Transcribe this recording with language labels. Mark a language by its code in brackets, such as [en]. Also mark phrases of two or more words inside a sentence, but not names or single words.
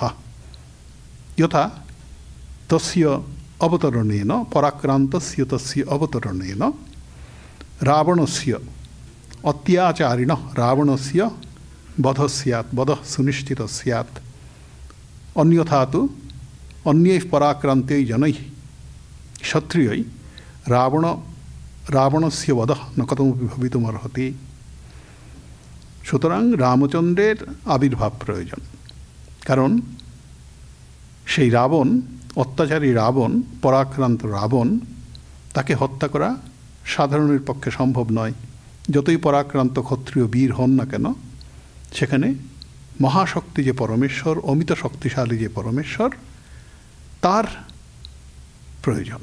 [sa] यथा तस्य अवतरणेन पराक्रान्तस्य तस्य अवतरणेन रावणस्य अत्याचारिणः रावणस्य वधः स्यात्, वधः सुनिश्चितः स्यात्। अन्यथा तु अन्यैः पराक्रान्तैः जनैः क्षत्रियैः रावणस्य वधः न कथमपि भवितुमर्हति। [bn] সুতরাং রামচন্দ্রের আবির্ভাব প্রয়োজন, কারণ সেই রাবণ, অত্যাচারী রাবণ, পরাক্রান্ত রাবণ, তাকে হত্যা করা সাধারণের পক্ষে সম্ভব নয়। যতই পরাক্রান্ত ক্ষত্রিয় বীর হন না কেন, সেখানে মহাশক্তি যে পরমেশ্বর, অমিত শক্তিশালী যে পরমেশ্বর, তার প্রয়োজন।